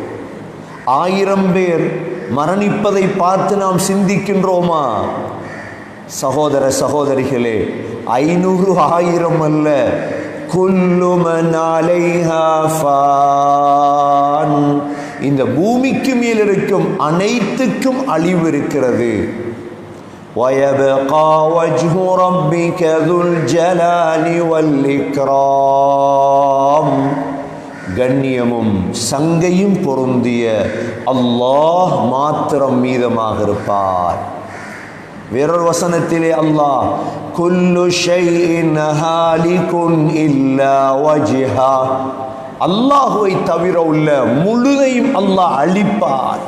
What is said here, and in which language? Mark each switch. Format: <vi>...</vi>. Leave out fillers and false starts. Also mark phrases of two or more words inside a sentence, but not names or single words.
<ta>1000 பேர் மரணிப்பதை பார்த்து நாம் சிந்திக்கின்றோமா? சகோதர சகோதரிகளே, 500 1000 அல்ல,</ta> <ar>كل من عليها فان.</ar> <ta>இந்த பூமிக்கு மேல் இருக்கும் அனைத்துக்கும் அழிவு இருக்கிறது.</ta> <ar>وَيَبْقَى وَجْهُ رَبِّكَ ذُو الْجَلَالِ وَالْإِكْرَامِ.</ar> <ta>கண்ணியமும் சங்கையும் பொருந்திய அல்லாஹ் மாத்திரம் மீதமாக இருப்பார். வேறொரு வசனத்திலே அல்லாஹ்</ta> <ar>كل شيء هالك إلا وجهه,</ar> <ta>அல்லாஹுவை தவிர உள்ள முழுதையும் அல்லாஹ் அழிப்பார்.</ta>